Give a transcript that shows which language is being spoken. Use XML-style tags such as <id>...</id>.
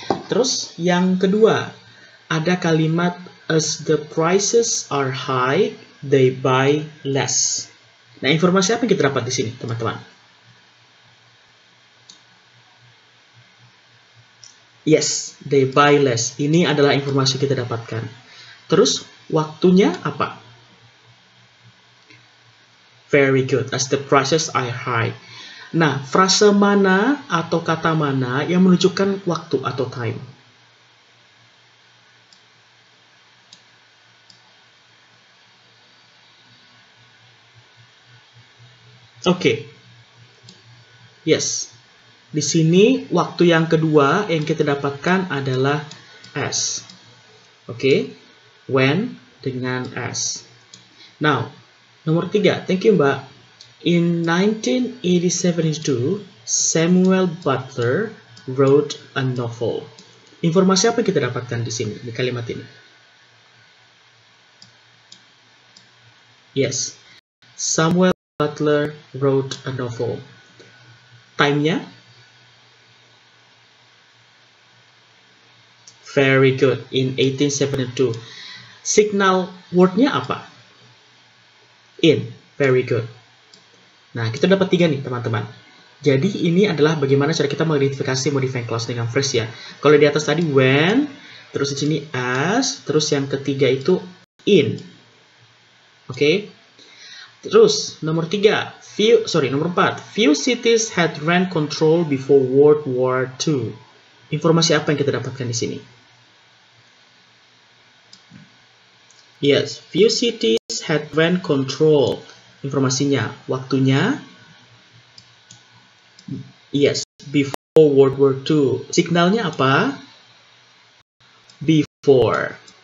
<id>Terus yang kedua, ada kalimat</id> <en>as the prices are high, they buy less.</en> <id>Nah, informasi apa yang kita dapat di sini, teman-teman?</id> <en>Yes, they buy less.</en> <id>Ini adalah informasi kita dapatkan. Terus, waktunya apa?</id> <en>Very good, as the prices are high.</en> <id>Nah, frase mana atau kata mana yang menunjukkan waktu atau time? Oke. Yes. Di sini waktu yang kedua yang kita dapatkan adalah as.</id> <en>Oke, when dengan as. Now,</en> <id>nomor 3,</id> <en>thank you Mbak. In 1972, Samuel Butler wrote a novel.</en> <id>Informasi apa yang kita dapatkan di sini, di kalimat ini?</id> <en>Yes, Samuel Butler wrote a novel.</en> <id>Time-nya?</id> <en>Very good, in 1872.</en> <id>Signal word-nya apa?</id> <en>In, very good.</en> <id>Nah, kita dapat 3 nih, teman-teman. Jadi, ini adalah bagaimana cara kita mengidentifikasi modifying clause dengan phrase ya. Kalau di atas tadi when, terus di sini as, terus yang ketiga itu in. Oke. Terus, nomor 4.</id> <en>Few cities had rent control before World War II.</en> <id>Informasi apa yang kita dapatkan di sini?</id> <en>Yes, few cities had rent control.</en> <id>Informasinya, waktunya,</id> <en>yes, before World War II.</en> <id>Signalnya apa?</id> <en>Before.</en>